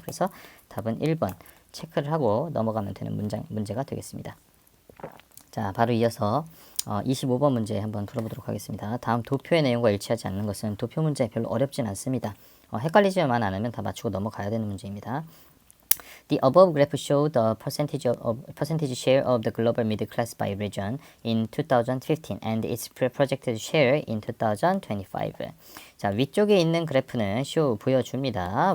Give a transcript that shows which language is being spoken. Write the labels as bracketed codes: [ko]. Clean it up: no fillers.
[ko] 그래서 답은 1번 체크를 하고 넘어가면 되는 문제가 되겠습니다. 자, 바로 이어서 25번 문제 한번 풀어보도록 하겠습니다. 다음 도표의 내용과 일치하지 않는 것은 도표 문제 별로 어렵진 않습니다. 헷갈리지만 않으면 다 맞추고 넘어가야 되는 문제입니다. [en] The above graph show the percentage share of the global middle class by region in 2015 and its projected share in 2025. [ko] 자, 위쪽에 있는 그래프는 show 보여줍니다.